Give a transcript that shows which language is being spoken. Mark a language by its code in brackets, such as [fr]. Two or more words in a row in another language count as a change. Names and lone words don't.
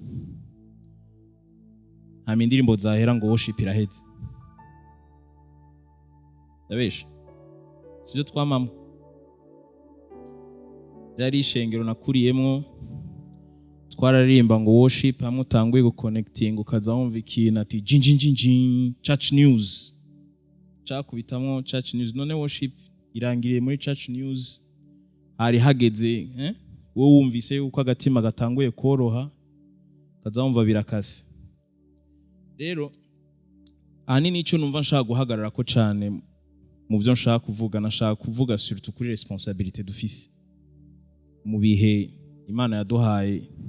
[rn] hama indirimbo zahera ngo worship iraheze ndabesha sivyo twamama yari ishengero nakuriyemwo twararimba ngo worship hamwe utanguye guconnecting ukaza wumva ikintu ati jinjinjinjin [en] church news [rn] cakubitamwo [en] church news [rn] none worship irangiriye muri [en] church news [rn] hari hageze wowe wumvise yuko agatima gatanguye koroha kaza wumva birakase rero ahanini icyo numva nshaka guhagarara ko cyane mu byo nshaka kuvuga nashaka kuvuga surtout kuri responsabilité dufise mu bihe Imana yaduhaye